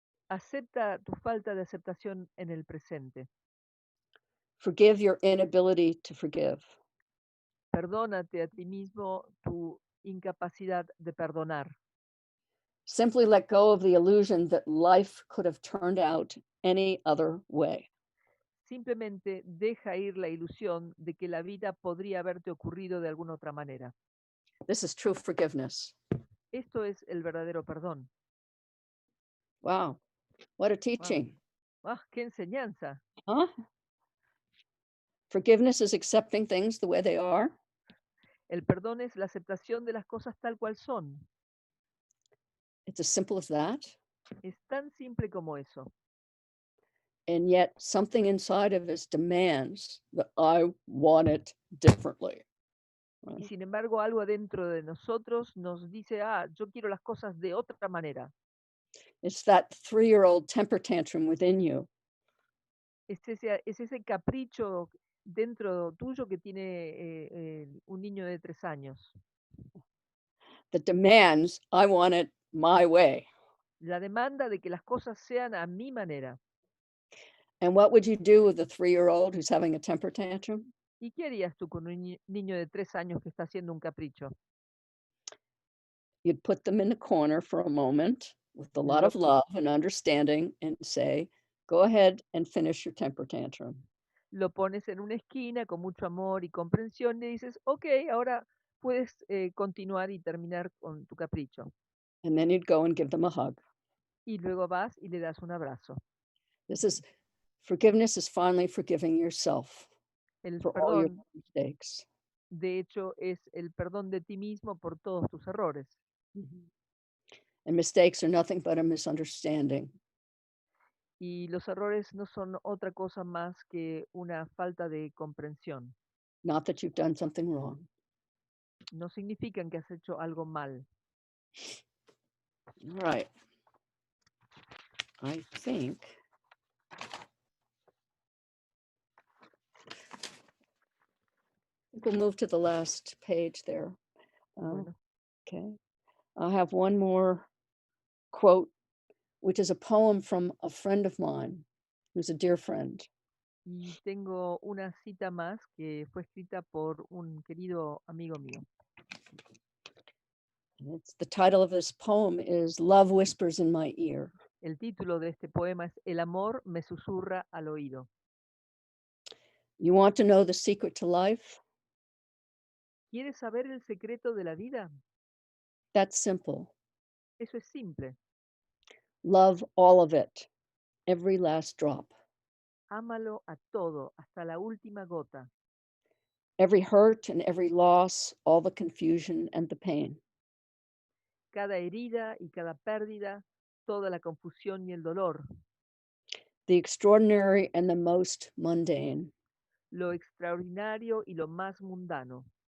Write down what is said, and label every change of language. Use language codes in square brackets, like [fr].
[es] Acepta tu falta de aceptación en el presente. [en] Forgive your inability to forgive. [es] Perdónate a ti mismo tu incapacidad de perdonar. [en] Simply let go of the illusion that life could have turned out any other way. [es] Simplemente deja ir la ilusión de que la vida podría haberte ocurrido de alguna otra manera. [en] This is true forgiveness. [es] Esto es el verdadero perdón. [en] Wow, what a teaching. [es] ¡Ah, qué enseñanza! Huh? [en] Forgiveness is accepting things the way they are. [es] El perdón es la aceptación de las cosas tal cual son. [en] It's as simple as that. [es] Es tan simple como eso. [en] And yet something inside of us demands that I want it differently. [es] Y sin embargo, algo adentro de nosotros nos dice, yo quiero las cosas de otra manera. [en] It's that 3-year-old temper tantrum within you. [es] Es ese capricho dentro tuyo que tiene un niño de 3 años. [en] That demands I want it my way. [es] La demanda de que las cosas sean a mi manera. [en] And what would you do with a 3-year-old who's having a temper tantrum? [es] ¿Y qué harías tú con un niño de 3 años que está haciendo un capricho? [en] You'd put them in the corner for a moment with a lot of love and understanding and say, go ahead and finish your temper tantrum. [es] Lo pones en una esquina con mucho amor y comprensión y dices, ok, ahora puedes continuar y terminar con tu capricho. [en] And then you'd go and give them a hug. [es] Y luego vas y le das un abrazo. [en] Forgiveness is finally forgiving yourself [es] El [en] for all your [es] perdón, [en] mistakes. [es] de hecho, es el perdón de ti mismo por todos tus errores. [en] And mistakes are nothing but a misunderstanding. [es] Y los errores no son otra cosa más que una falta de comprensión. [en] Not that you've done something wrong. [es] No significan que has hecho algo mal. [en] All right. I think we'll move to the last page there. [es] Bueno. [en] Okay. I have one more quote, which is a poem from a friend of mine, who's a dear friend. [es] Y tengo una cita más que fue escrita por un querido amigo mío. [en] The title of this poem is Love Whispers in My Ear. [es] El título de este poema es El amor me susurra al oído. [en] You want to know the secret to life? [es] ¿Quieres saber el secreto de la vida? [en] That's simple. [es] Eso es simple. [en] Love all of it, every last drop. [es] Ámalo a todo, hasta la última gota. [en] Every hurt and every loss, all the confusion and the pain. [es] Cada herida y cada pérdida, toda la confusión y el dolor. [en] The extraordinary and the most mundane. [es] Lo extraordinario y lo más mundano.